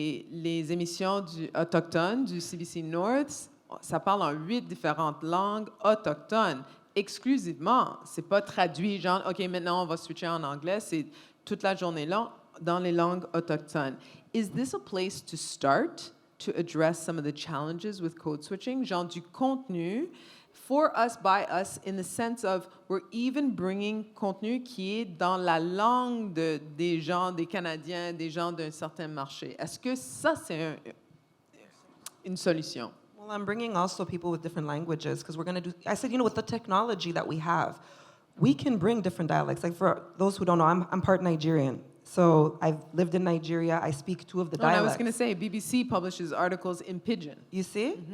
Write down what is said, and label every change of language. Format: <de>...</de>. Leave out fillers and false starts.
<fr>Les émissions autochtones du CBC North, ça parle en 8 différentes langues autochtones, exclusivement. C'est pas traduit, genre, OK, maintenant on va switcher en anglais. C'est toute la journée là dans les langues autochtones.</fr> <en>Is this a place to start to address some of the challenges with code switching?</en> <fr>Genre du contenu</fr> <en>for us, by us, in the sense of we're even bringing</en> <fr>contenu qui est dans la langue des gens, des Canadiens, des gens d'un certain marché. Est-ce que ça, c'est une solution?</fr> <en>Well, I'm bringing also people with different languages because we're going to do, I said, you know, with the technology that we have, we can bring different dialects. Like for those who don't know, I'm part Nigerian. So I've lived in Nigeria. I speak 2 of the dialects. I was going to say, BBC publishes articles in Pidgin. You see?</en>